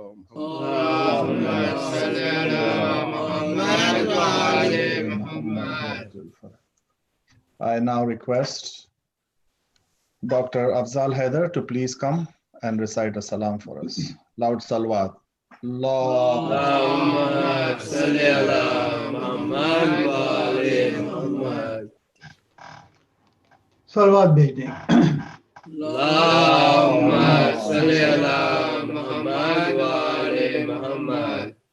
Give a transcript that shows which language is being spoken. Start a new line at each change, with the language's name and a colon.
Arabic: اللہم صلی علی محمد وآل محمد۔
English: I now request Dr. Afzal Haider to please come and recite a salam for us. Loud salawat.
Arabic: اللہم صلی علی محمد وآل محمد۔
Urdu: صلوات بھیج دیں۔
Arabic: اللہم صلی علی محمد وآل محمد۔